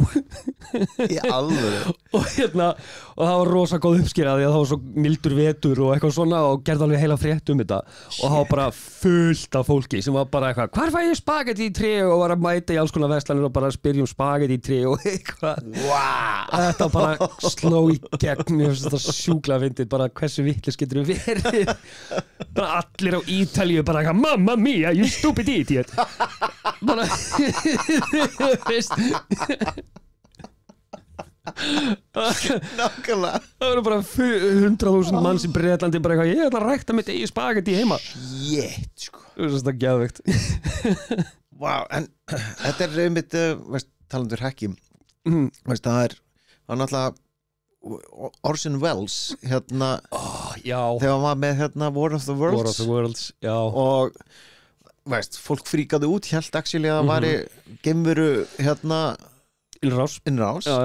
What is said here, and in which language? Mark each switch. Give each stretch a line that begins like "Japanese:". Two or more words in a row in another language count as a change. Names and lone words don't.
Icelandic: Í alvöru og hérna og það var rosa góð uppskera því að það var svo mildur vetur og eitthvað svona og gerði alveg heila frétt þetta og það var bara fullt af fólki sem var bara eitthvað hvar fæ ég spagetti í tré og var að mæta í alls konar verslanir og bara spyrja spagetti í tré og eitthvað þetta bara sló í gegn mér finnst þetta sjúklega fyndið bara hversu vitlaus getur við verið bara allir á Ítalíu bara eitthvað
Italian: mamma mia
English: you stupid idiot
Icelandic: bara veist nákvæmlega það voru bara 100.000 manns í Bretlandi bara eitthvað ég ætla að rækta mitt eigið spagetti heima shit sko það er svona geðveikt wow en þetta er einmitt talandur hekki það er náttúrulega Orson Welles hérna þegar hann var með hérna War of the Worlds já og veist, fólk fríkaði út hélt actually að það væri geimveru hérna innrás já.